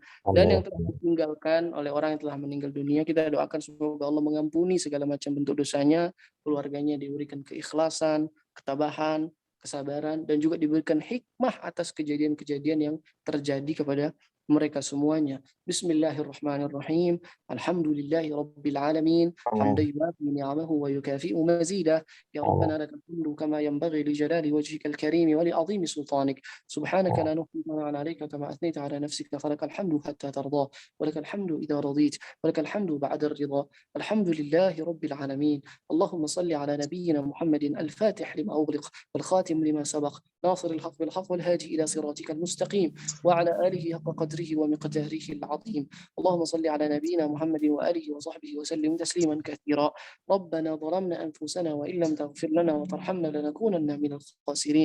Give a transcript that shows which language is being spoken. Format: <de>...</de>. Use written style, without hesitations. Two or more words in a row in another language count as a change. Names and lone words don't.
<id>Dan yang telah ditinggalkan oleh orang yang telah meninggal dunia, kita doakan semoga Allah mengampuni segala macam bentuk dosanya, keluarganya diberikan keikhlasan, ketabahan, kesabaran, dan juga diberikan hikmah atas kejadian-kejadian yang terjadi kepada mereka semuanya.</id> <ar>بسم الله الرحمن الرحيم. الحمد لله رب العالمين. حمدا يوافي نعمه ويكافئ مزيده. يا ربنا لك الحمد كما ينبغي لجلال وجهك الكريم ولعظيم سلطانك. سبحانك لا نحصي ثناء عليك كما أثنيت على نفسك فلك الحمد حتى ترضى. ولك الحمد إذا رضيت. ولك الحمد بعد الرضا. الحمد لله رب العالمين. اللهم صل على نبينا محمد الفاتح لما أغلق والخاتم لما سبق. ناصر الحق بالحق والهادي إلى صراطك المستقيم وعلى آله حق قدره ومقداره العظيم. اللهم صل على نبينا محمد وآله وصحبه وسلم تسليما كثيرا. ربنا ظلمنا أنفسنا وإن لم تغفر لنا وترحمنا لنكونن من الخاسرين.</ar>